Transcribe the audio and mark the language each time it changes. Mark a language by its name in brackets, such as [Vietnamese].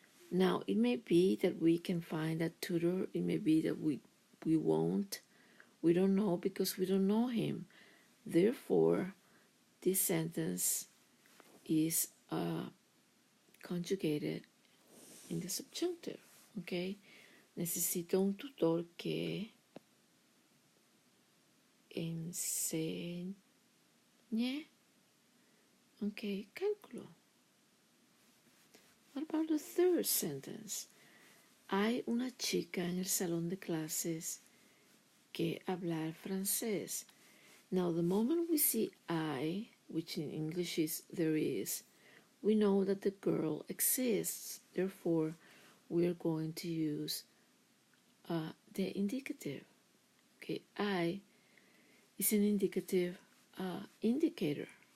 [English] Now, it may be that we can find that tutor. It may be that we won't. We don't know because we don't know him. Therefore, this sentence is conjugated in the subjunctive. Okay? [Spanish] Necesito un tutor que enseñe, okay, cálculo. [English] What about the third sentence? [Spanish] Hay una chica en el salón de clases que hablar francés. [English] Now, the moment we see I, which in English is there is, we know that the girl exists. Therefore, we're going to use the indicative. Okay, I is an indicative indicator.